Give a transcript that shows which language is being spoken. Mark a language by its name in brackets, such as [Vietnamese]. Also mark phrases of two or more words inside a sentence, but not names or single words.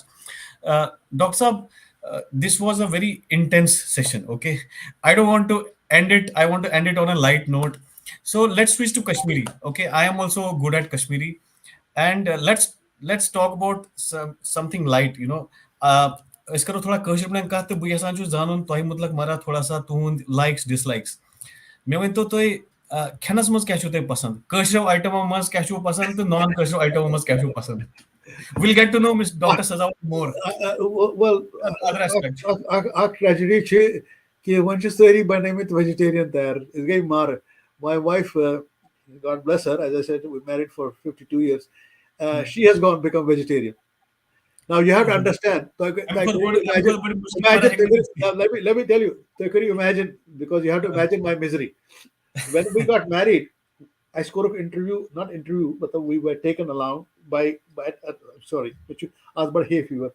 [English] Dr. Saab, this was a very intense session. Okay, I don't want to end it. I want to end it on a light note. So let's switch to Kashmiri. Okay, I am also good at Kashmiri, and let's talk about something light. [Kashmiri] أسۍ کَرو تھوڑا کٲشِر پٲٹھۍ کَتھ تہٕ بہٕ یژھان چھُس زانُن تۄہہِ مُتلق مَرا تھوڑا سا تُہُنٛد [English] likes dislikes [Kashmiri] مےٚ ؤنۍتو تُہۍ کھٮ۪نَس منٛز کیٛاہ چھُو تۄہہِ پسنٛد کٲشرٮ۪و آیٹمو منٛز کیٛاہ چھُو پسنٛد تہٕ نان کٲشرٮ۪و آیٹمو منٛز کیٛاہ چھُو پسنٛد [English] will get to know Miss Doctor Sazawal more well, other aspect. [Kashmiri] اکھ tragedy چھِ کہِ وۄنۍ چھِ سٲری بنٲومٕتۍ vegetarian تیار أسۍ گٔے مارٕ. [English] My wife, God bless her, as I said, we married for 52 years. She has become vegetarian. Now you have to understand. I'm Imagine, going to let me tell you. Could you imagine? Because you have to imagine my misery. When we got married, I scored an interview, not interview, but we were taken along by sorry, but you asked about hay fever.